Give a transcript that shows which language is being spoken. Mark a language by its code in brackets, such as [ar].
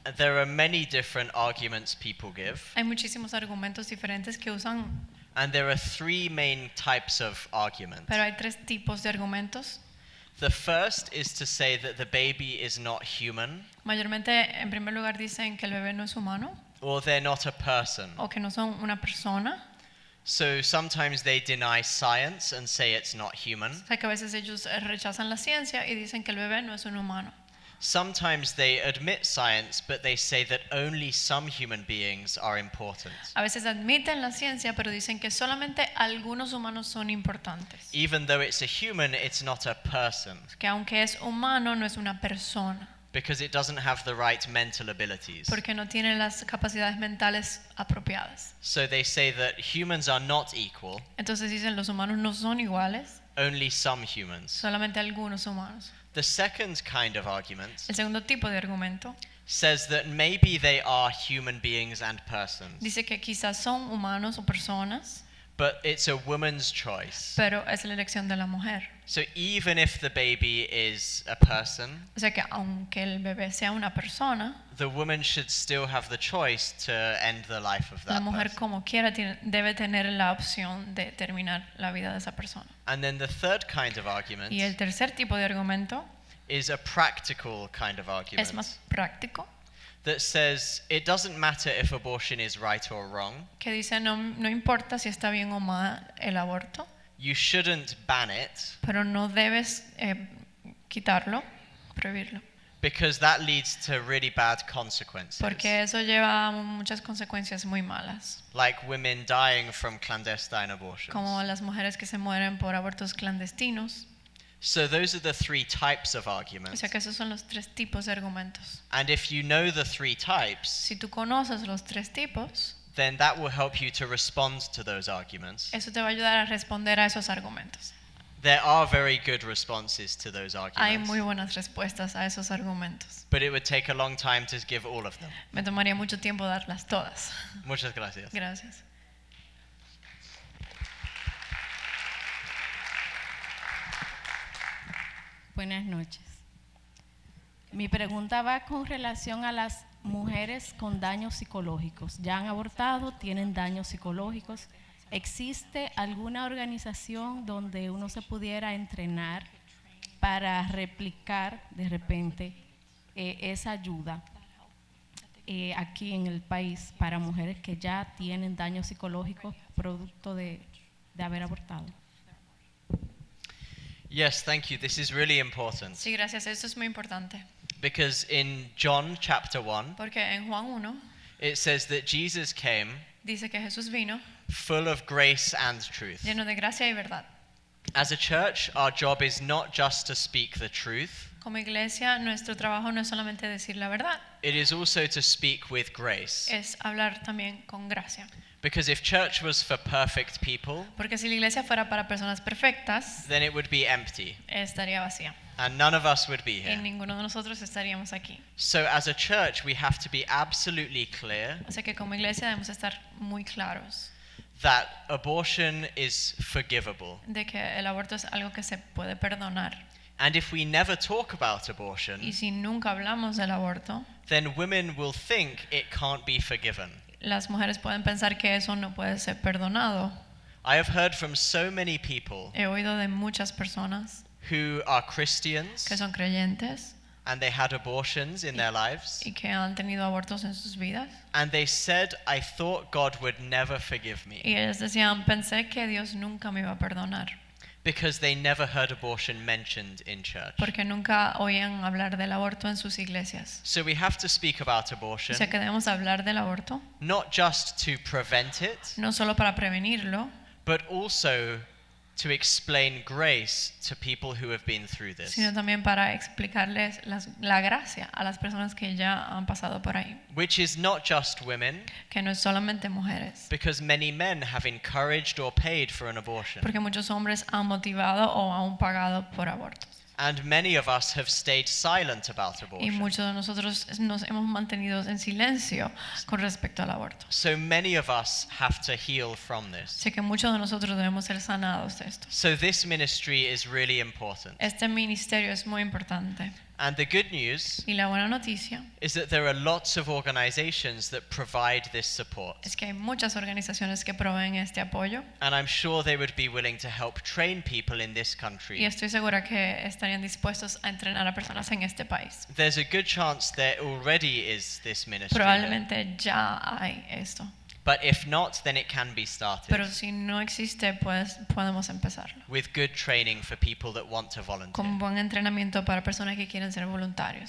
[en] There are many different arguments people give, [es] Hay muchísimos argumentos diferentes que usan, [en] and there are 3 main types of argument. [es] pero hay 3 tipos de argumentos. [en] The first is to say that the baby is not human, [es] Mayormente, en primer lugar, dicen que el bebé no es humano [en] or they're not a person. [es] o que no son una persona. [en] So sometimes they deny science and say it's not human. [es] O sea que a veces ellos rechazan la ciencia y dicen que el bebé no es un humano. [en] Sometimes they admit science, but they say that only some human beings are important. [es] A veces admiten la ciencia, pero dicen que solamente algunos humanos son importantes. [en] Even though it's a human, it's not a person, [es] Que aunque es humano, no es una persona, [en] because it doesn't have the right mental abilities. [es] porque no tiene las capacidades mentales apropiadas. [en] So they say that humans are not equal, [es] Entonces dicen los humanos no son iguales, [en] only some humans. [es] solamente algunos humanos. [en] The second kind of argument [es] El segundo tipo de argumento [en] says that maybe they are human beings and persons, [es] Dice que quizás son humanos o personas, [en] but it's a woman's choice. [es] pero es la elección de la mujer. [en] So even if the baby is a person, [es] O sea que aunque el bebé sea una persona, [en] the woman should still have the choice to end the life of [es] la [en] that [es] mujer [en] person. [es] como quiera debe tener la opción de terminar la vida de esa persona. [en] And then the third kind of argument [es] Y el tercer tipo de argumento [en] is a practical kind of argument [es] es más práctico, [en] that says it doesn't matter if abortion is right or wrong. [es] que dice no importa si está bien o mal el aborto, [en] You shouldn't ban it [es] pero no debes quitarlo, prohibirlo, [en] because that leads to really bad consequences, [es] porque eso lleva a muchas consecuencias muy malas, [en] like women dying from clandestine abortions. [es] como las mujeres que se mueren por abortos clandestinos. [en] So those are the three types of [es] O [en] arguments. [es] sea que esos son los tres tipos de argumentos. [en] And if you know the three types, [es] Si tú conoces los tres tipos, [en] then that will help you to respond to those arguments. [es] eso te va a ayudar a responder a esos argumentos. [en] There are very good responses to those [es] Hay [en] arguments, [es] muy buenas respuestas a esos argumentos. [en] but it would take a long time to give all of them. [es] Me tomaría mucho tiempo darlas todas. Muchas gracias. Gracias. Buenas noches. Mi pregunta va con relación a las mujeres con daños psicológicos. Ya han abortado, tienen daños psicológicos. ¿Existe alguna organización donde uno se pudiera entrenar para replicar de repente esa ayuda aquí en el país para mujeres que ya tienen daños psicológicos producto de haber abortado? [en] Yes, thank you. This is really important [es] Sí, gracias. Esto es muy importante. [en] because in John chapter 1, [es] Porque en Juan 1 [en] it says that Jesus came [es] dice que Jesús vino [en] full of grace and truth. [es] lleno de gracia y verdad. [en] As a church, our job is not just to speak the truth, [es] Como iglesia, nuestro trabajo no es solamente decir la verdad, [en] it is also to speak with grace. [es] es hablar también con gracia. [en] Because if church was for perfect people, [es] Porque si la iglesia fuera para personas perfectas, [en] then it would be empty, [es] estaría vacía. [en] and none of us would be [es] Y [en] here. [es] ninguno de nosotros estaríamos aquí. [en] So as a church, we have to be absolutely clear [es] O sea que como iglesia debemos estar muy claros [en] that abortion is forgivable. [es] de que el aborto es algo que se puede perdonar. [en] And if we never talk about abortion, [es] Y si nunca hablamos del aborto, [en] then women will think it can't be forgiven. [es] las mujeres pueden pensar que eso no puede ser perdonado. [en] I have heard from so many people [es] He oído de muchas personas [en] who are Christians [es] que son creyentes [en] and they had abortions in their lives, [es] y que han tenido abortos en sus vidas. [en] and they said, I thought God would never forgive me, [es] Y ellos decían, pensé que Dios nunca me iba a perdonar, [en] because they never heard abortion mentioned in church. [es] porque nunca oían hablar del aborto en sus iglesias. [en] So we have to speak about [es] O [en] abortion, [es] sea que debemos hablar del aborto, [en] not just to prevent it, [es] no solo para prevenirlo, [en] but also to explain grace to people who have been through this. [es] sino también para explicarles la gracia a las personas que ya han pasado por ahí, [en] Which is not just women, [es] que no es solamente mujeres, [en] because many men have encouraged or paid for an abortion. [es] porque muchos hombres han motivado o han pagado por abortos. [en] And many of us have stayed silent about [es] Y [en] abortion. [es] muchos de nosotros nos hemos mantenido en silencio con respecto al aborto. [en] So many of us have to heal from this. [es] Sé que muchos de nosotros debemos ser sanados de esto. [en] So this ministry is really important. [es] Este ministerio es muy importante. [en] And the good news [es] Y la buena noticia [en] is that there are lots of organizations that provide this support. [es] es que hay muchas organizaciones que proveen este apoyo [en] And I'm sure they would be willing to help train people in this [es] y [en] country. [es] estoy segura que estarían dispuestos a entrenar a personas en este país. [en] There's a good chance there already is this ministry. here. [es] Probablemente ya hay esto, [en] But if not, then it can be started [es] pero si no existe, pues podemos empezarlo. [en] with good training for people that want to volunteer. [es] Con buen entrenamiento para personas que quieren ser voluntarios.